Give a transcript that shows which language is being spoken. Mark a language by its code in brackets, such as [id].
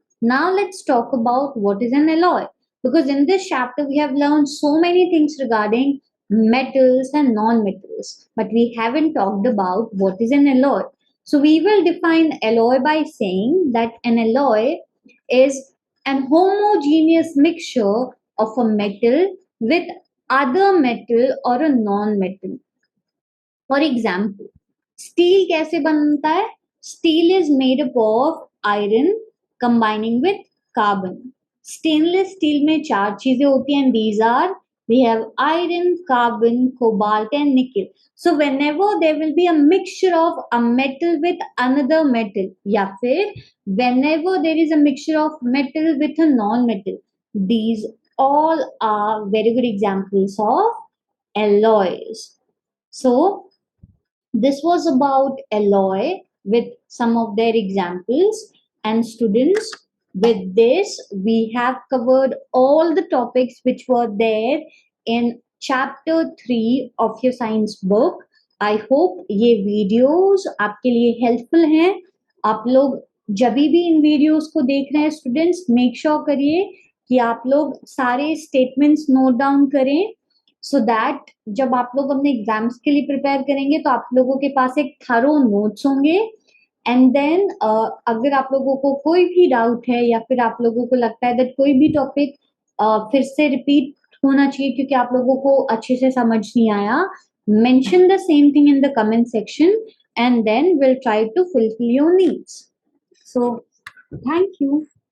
[en] Now let's talk about what is an alloy, because in this chapter we have learned so many things regarding metals and non-metals, but we haven't talked about what is an alloy. So we will define alloy by saying that an alloy is an homogeneous mixture of a metal with other metal or a non-metal. For example, [hi] steel कैसे बनता है? [en] Steel is made up of iron combining with carbon. Stainless steel [hi] में 4 चीजें होती हैं, [en] These are we have iron, carbon, cobalt and nickel. So whenever there will be a mixture of a metal with another metal, [hi] या फिर [en] whenever there is a mixture of metal with a non-metal, these all are very good examples of alloys. So this was about alloy with some of their examples. And students, with this, we have covered all the topics which were there in chapter 3 of your science book. I hope [hi] ये videos आपके लिए helpful हैं. आप लोग जब भी इन videos को देख रहे हैं students, [en] make sure [hi] करिए कि आप लोग सारे statements note down करें, [en] so that [hi] जब आप लोग अपने एग्जाम्स के लिए प्रिपेयर करेंगे तो आप लोगों के पास एक थरो नोट्स होंगे. [en] and then [hi] अगर आप लोगों को कोई भी डाउट है या फिर आप लोगों को लगता है दैट कोई भी टॉपिक फिर से रिपीट होना चाहिए क्योंकि आप लोगों को अच्छे से समझ नहीं आया, [en] Mention the same thing in the comment section and then will try to fulfil your needs. So thank you.